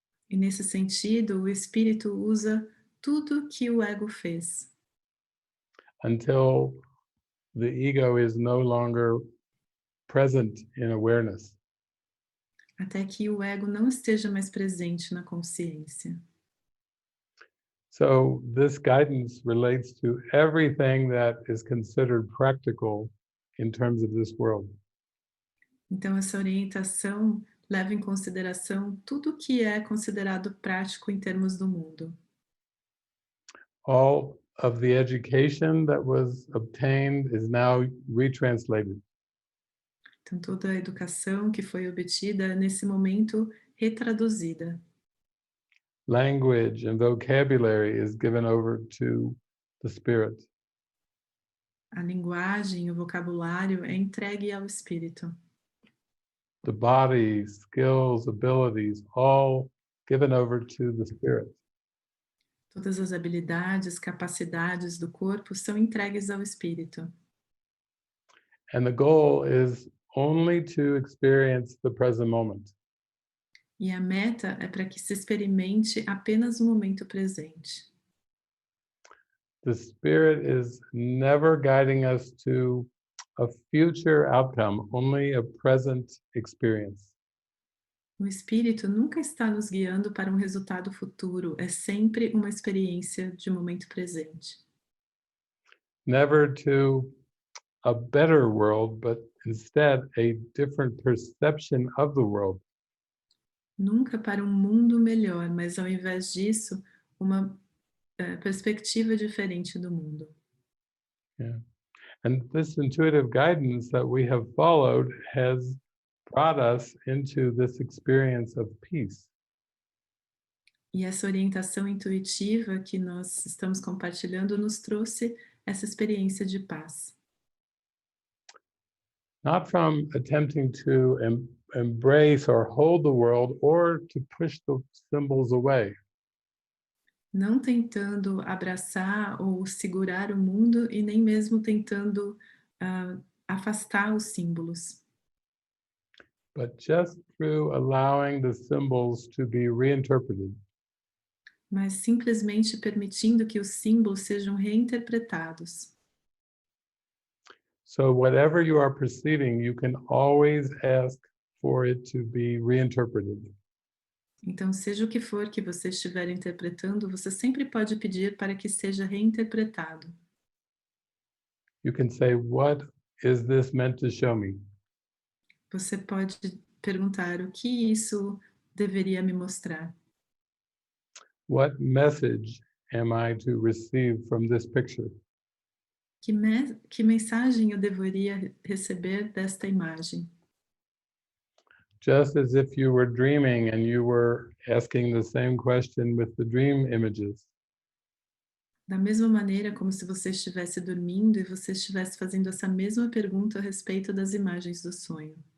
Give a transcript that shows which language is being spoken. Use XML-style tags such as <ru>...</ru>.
<pt>E nesse sentido, o espírito usa tudo que o ego fez,</pt> <en>until the ego is no longer present in awareness.</en> <pt>até que o ego não esteja mais presente na consciência.</pt> <en>So this guidance relates to everything that is considered practical in terms of this world.</en> <pt>Então, essa orientação leva em consideração tudo que é considerado prático em termos do mundo.</pt> <en>All of the education that was obtained is now retranslated.</en> <pt>Então, toda a educação que foi obtida, nesse momento, retraduzida.</pt> <en>Language and vocabulary is given over to the spirit.</en> <pt>A linguagem, o vocabulário é entregue ao espírito.</pt> <en>The body, skills, abilities, all given over to the spirit.</en> <pt>Todas as habilidades, capacidades do corpo são entregues ao espírito.</pt> <en>And the goal is only to experience the present moment.</en> <pt>E a meta é para que se experimente apenas o momento presente.</pt> <en>The spirit is never guiding us to a future outcome, only a present experience.</en> <pt>O espírito nunca está nos guiando para um resultado futuro, é sempre uma experiência de momento presente.</pt> <en>Never to a better world, but instead a different perception of the world.</en> <pt>Nunca para um mundo melhor, mas ao invés disso, uma perspectiva diferente do mundo.</pt> <en>Yeah. And this intuitive guidance that we have followed has brought us into this experience of peace.</en> <pt>E essa orientação intuitiva que nós estamos compartilhando nos trouxe essa experiência de paz.</pt> <en>Not from attempting to embrace or hold the world or to push the symbols away.</en> <pt>Não tentando abraçar ou segurar o mundo e nem mesmo tentando afastar os símbolos,</pt> <en>But just through allowing the symbols to be reinterpreted.</en> <pt>mas simplesmente permitindo que os símbolos sejam reinterpretados.</pt> <en>So whatever you are perceiving, you can always ask for it to be reinterpreted.</en> <pt>Então, seja o que for que você estiver interpretando, você sempre pode pedir para que seja reinterpretado.</pt> <en>You can say, what is this meant to show me?</en> <pt>Você pode perguntar o que isso deveria me mostrar.</pt> <en>What message am I to receive from this picture?</en> <pt>Que mensagem eu deveria receber desta imagem?</pt> <en>Just as if you were dreaming and you were asking the same question with the dream images.</en> <pt>Da mesma maneira como se você estivesse dormindo e você estivesse fazendo essa mesma pergunta a respeito das imagens do sonho.</pt>